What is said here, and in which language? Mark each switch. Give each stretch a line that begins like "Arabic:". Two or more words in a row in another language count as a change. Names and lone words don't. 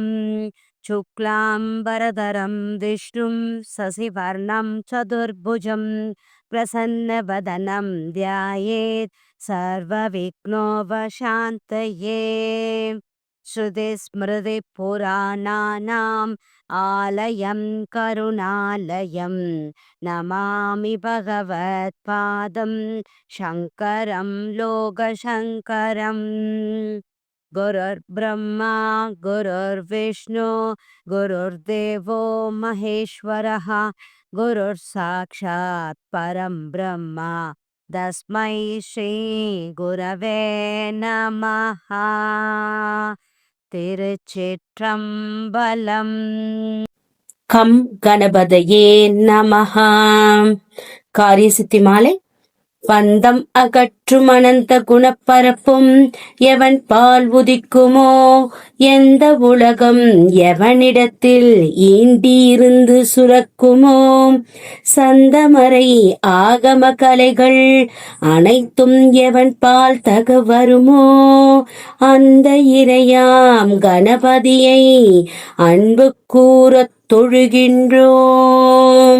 Sanskrit: शुक्लाम्बरधरं विष्णुं शशिवर्णं चतुर्भुजं प्रसन्नवदनं ध्यायेत् सर्वविघ्नोपशान्तये. श्रुतिस्मृतिपुराणानाम् आलयं करुणालयम् नमामि भगवत्पादं शङ्करं लोकशङ्करम्. गुरुर् ब्रह्मा गुरुर् विष्णु गुरुर् देवो महेश्वरः गुरुर् साक्षात् परं ब्रह्मा तस्मै श्री गुरवे नमः.
Tamil: திருச்சிற்றம்பலம்.
Sanskrit: गं गणपतये नमः.
Tamil: காரியசித்தி மாலை. பந்தம் அகற்றும் அனந்த குணப்பரப்பும் எவன் பால் உதிக்குமோ, எந்த உலகம் எவனிடத்தில் ஈண்டியிருந்து சுரக்குமோ, சந்தமறை ஆகம கலைகள் அனைத்தும் எவன் பால் தக வருமோ, அந்த இறையாம் கணபதியை அன்பு கூறத் தொழுகின்றோம்.